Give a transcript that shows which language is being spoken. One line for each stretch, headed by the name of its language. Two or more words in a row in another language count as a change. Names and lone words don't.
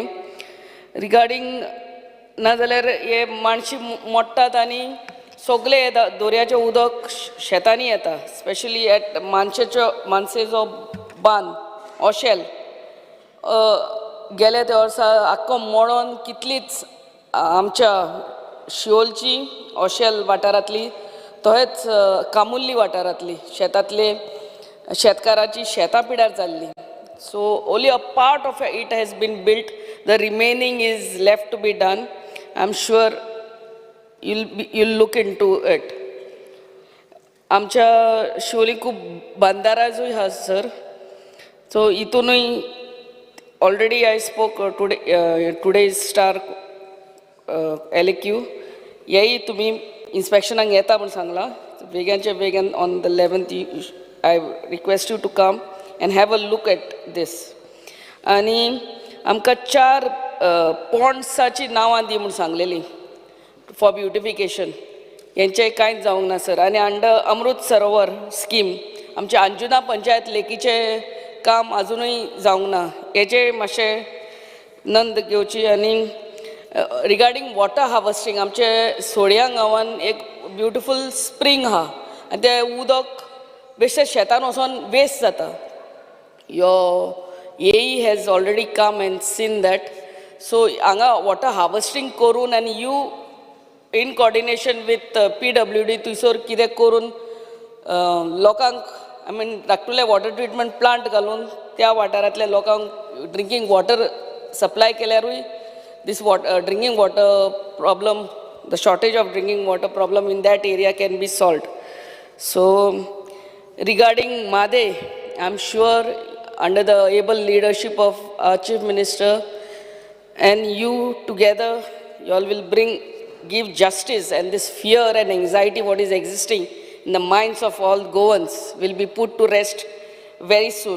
Konkani: रिगार्डींग नाजाल्यार हे माणशी मोडटात आनी सगळे येता दर्याचें उदक शेतांनी येता, स्पेशली एट मानसेचो बांद ओशेल गेले ते वर्सा आख्खो मोडोन कितलीच आमच्या शिओलची ओशेल वाठारांतली तशेंच कामुल्ली वाठारांतली शेतांतले शेतकाराची शेतां पिड्यार जाल्ली.
English: so only a part of it has been built, the remaining is left to be done. I am sure you'll look into it.
Konkani: आमच्या शिवोली खूब बंदाराजूय आहा सर. सो हितूनय
English: already I spoke today star
Konkani: LAQ, हेय तुमी इन्स्पेक्शनाक येता म्हूण सांगलां. वेगानचे वेगान
English: on the 11th I request you to come and have a look at this.
Konkani: आणि आमकां 4 पॉन्ड्साची नांवां दी म्हूण सांगलेली
English: for beautification.
Konkani: हेंचें कांयच जावंक ना सर. आनी
English: under Amrit Sarovar scheme
Konkani: आमचे अंजुना पंचायत लेकीचें काम अजुनूय जावंक ना. हेचें मातशें नंद घेवची. आनी
English: regarding water harvesting
Konkani: आमचे सोड्यां गांवांत एक
English: beautiful spring
Konkani: आहा आनी तें उदक बेश्टें शेतान वचोन वेस्ट जाता.
English: Your AE has already come and seen that. So हांगा water harvesting
Konkani: करून आनी
English: you in coordination with PWD
Konkani: थंयसर कितें करून लोकांक
English: I mean धाकटुले water treatment plant
Konkani: घालून त्या वाठारांतल्या लोकांक
English: drinking water supply केल्यारूय this drinking water problem, the shortage of drinking water problem in that area can be solved. So regarding Made, I'm sure under the able leadership of our Chief Minister and you together, you all will give justice, and this fear and anxiety what is existing in the minds of all Goans will be put to rest very soon.